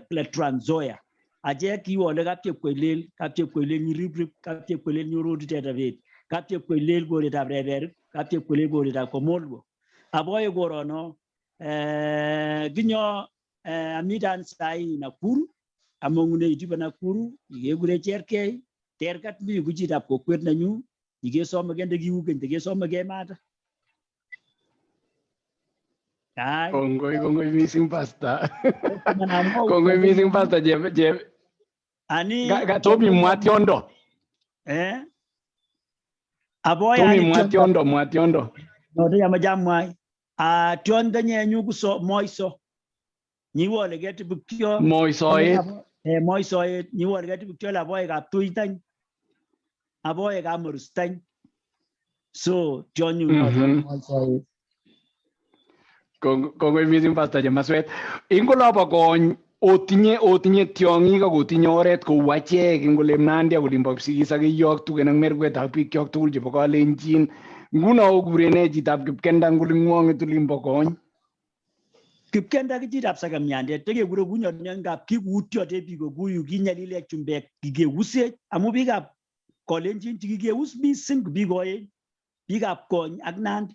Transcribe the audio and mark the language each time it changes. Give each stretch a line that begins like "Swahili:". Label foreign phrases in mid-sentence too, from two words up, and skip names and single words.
Kalenjin: le Trans Nzoia ache kiwole kap Chepkoilel nyiribrib kap Chepkoilel nyorotitetab bet kap Chepkoilel koretab Reberik kap Chepkoilel koretab Komolwo aboye korono kinyo amitan sai Nakuru among'une itibo Nakuru ikekure Cherkei terkat mi kuchitab kokwet nenyu ikesome kende kiuken tekesome kemata Ai. Kongoi missing pastor. Manamwa Kongoi missing pastor je. ani Tomi mwationdo. Aboy Tomi ani mwationdo. no de yamajamwa tiondo nyenyu kuso moiso ni wole get bukyo Moisoet. Moisoet ni wole get bukyo la boy ga tuitan aboy ga murustan so tionyu no moisoet Kongoi missing pastor je maswet. Ingola ba kony otinye tiong'ik ak otinye oret kou achek ingolem Nandi ak olimbo Kipsigis ak iyok tugen ak merkwet ak biik kyok tugul chebo Kalenjin. Nguno okurene chitab Kipkenda nguling'wong'et olimbo kony. Kipkenda kichitab sakamyandet tekekure kunyon ngap kikuutyote biik kokuyu kinyalile chumbek kikeuse amu biikab Kalenjin chikikeus mising biik oeng biikab kony ak Nandi.